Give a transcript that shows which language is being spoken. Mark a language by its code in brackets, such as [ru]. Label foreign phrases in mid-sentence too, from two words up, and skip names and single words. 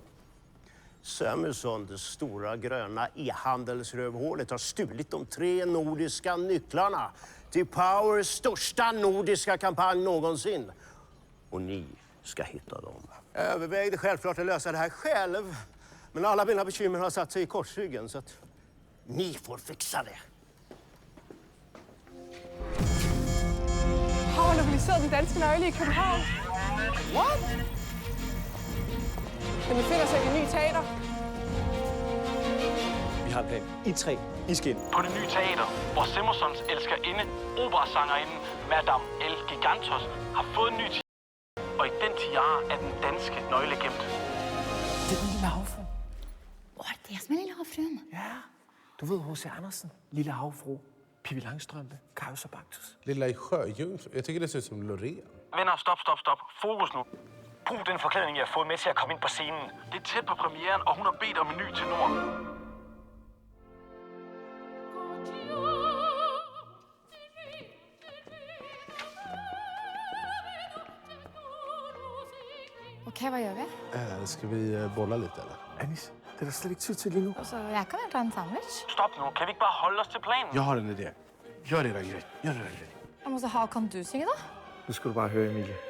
[sv] Samuelsson, det stora gröna e-handelsrövhålet, har stulit de 3 nordiska nycklarna till Powers största nordiska kampanj någonsin. Och ni ska hitta dem. Jag övervägde självklart att lösa det här själv. Men alla mina bekymmer har satt sig i korsryggen, så att ni får fixa det. [da] Har lokaliseret den danske nøgle i København. [en] What? [da] Den befinder sig i det nye teater. Vi har en plan. I 3. I skin. På det nye teater, hvor Simonsons elskerinde, operasangerinden Madame El Gigantos, har fået en ny og i den tiara er den danske nøgle gemt. Det er den lille havfru. Åh, det er som en lille havfruen. Ja. Du ved H.C. Andersen. Lille havfru. Pippi Langstrømpe. Kajus og Baktus. [sv] Lilla i sjöjungfru. Jag tycker det ser ut som Loreen. [da] Venner, stop. Fokus nu. Brug den forklædning, jeg har fået med til at komme ind på scenen. Det er tæt på premieren, og hun har bedt om en ny tenor. [sv] Okej, vad gör vi? Ska vi bolla lite eller? [da] Anis, det er der slet ikke tid til lige nu. [sv] Alltså, jag kan väl ta en sandwich? [da] Stop nu. Kan vi ikke bare holde os til planen? [sv] Jag har en idé. Gör det grej. Jag måste ha, kan du synge då? [da] Nu skal du bare høre, Emilie.